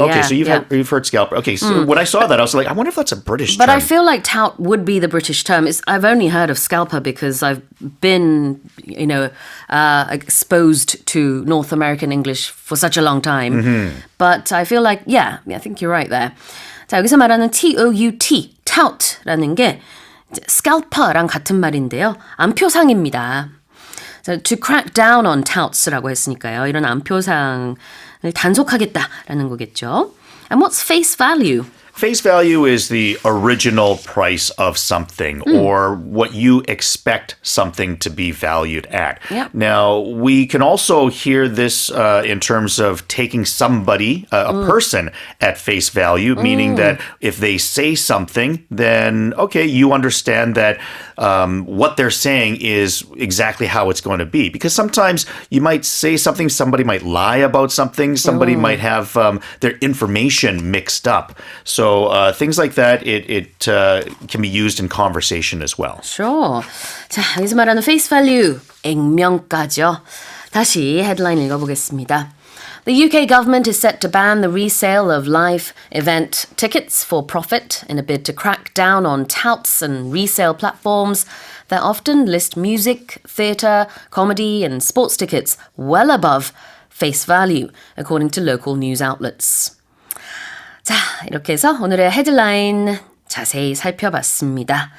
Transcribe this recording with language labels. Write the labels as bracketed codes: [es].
[en] Okay, so you've heard scalper. Okay, so when I saw that, I was like, I wonder if that's a British term. But I feel like tout would be the British term. I've only heard of scalper because I've been, exposed to North American English for such a long time. But I feel like, I think you're right there. [ko] 자, 여기서 말하는 TOUT, tout라는 게 scalper랑 같은 말인데요. 암표상입니다. [en] So, to crack down on touts [ko] 라고 했으니까요. 이런 암표상을 단속하겠다라는 거겠죠. [en] And what's face value? Face value is the original price of something or what you expect something to be valued at. Yep. Now, we can also hear this in terms of taking somebody, a person, at face value, meaning that if they say something, then, okay, you understand that what they're saying is exactly how it's going to be. Because sometimes you might say something, somebody might lie about something, somebody might have their information mixed up. So things like that, it can be used in conversation as well. Sure. [ko] 자, 여기서 말하는 face value, 액면가죠. 다시 헤드라인 읽어보겠습니다. [en] The UK government is set to ban the resale of live event tickets for profit in a bid to crack down on touts and resale platforms that often list music, theatre, comedy and sports tickets well above face value, according to local news outlets. [ko] 자, 이렇게 해서 오늘의 헤드라인 자세히 살펴봤습니다.